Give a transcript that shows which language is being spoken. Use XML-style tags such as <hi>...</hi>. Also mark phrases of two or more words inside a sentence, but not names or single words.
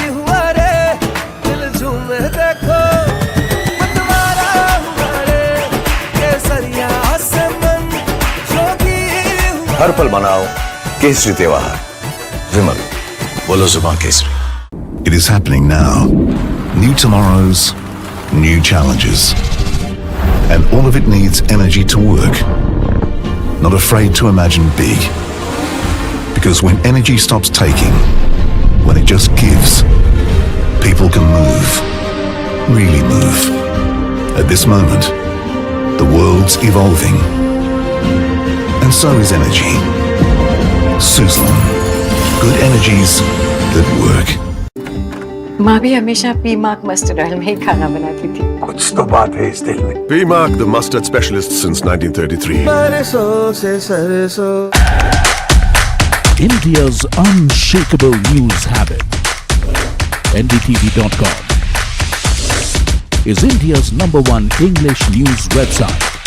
<hi>हुआ रे दिल झूमे देखो मतवारा हुआ रे केसरिया से मन जोगी हुआ हर पल विमल बनाओ केसरी त्योहार. विमल, बोलो ज़ुबान केसरी.</hi> <en>It is happening now. New tomorrows, new challenges. And all of it needs energy to work. Not afraid to imagine big. Because when energy stops taking, when it just gives, people can move. Really move. At this moment, the world's evolving. And so is energy. Suzlon. Good energies that work.</en> <hi>माँ भी हमेशा पी मार्क</hi> <en>mustard oil</en> <hi>में ही खाना बनाती थी। कुछ तो बात है इस दिल में.</hi> <en>P-Mark, the mustard specialist since 1933. India's unshakable news habit. NDTV.com is India's #1 English news website.</en>